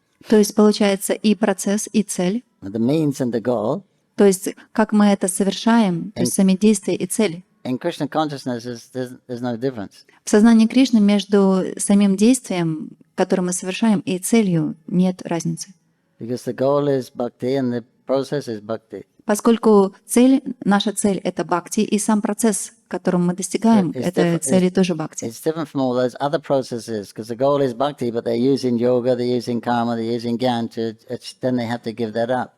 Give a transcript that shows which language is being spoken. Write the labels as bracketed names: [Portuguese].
[Russian] То есть получается и процесс, и цель. [English] The means and the goal. [Russian] То есть как мы это совершаем, то есть сами действия и цели. [English] In Krishna consciousness, there's no difference. [Russian] В сознании Кришны между самим действием, которое мы совершаем, и целью нет разницы. [English] Because the goal is bhakti and the process is bhakti. [Russian] Поскольку наша цель — это бхакти, и сам процесс, которым мы достигаем, это цели тоже бхакти. [English] It's different from all those other processes, because the goal is bhakti, but they're using yoga, they're using karma, they're using gyan then they have to give that up.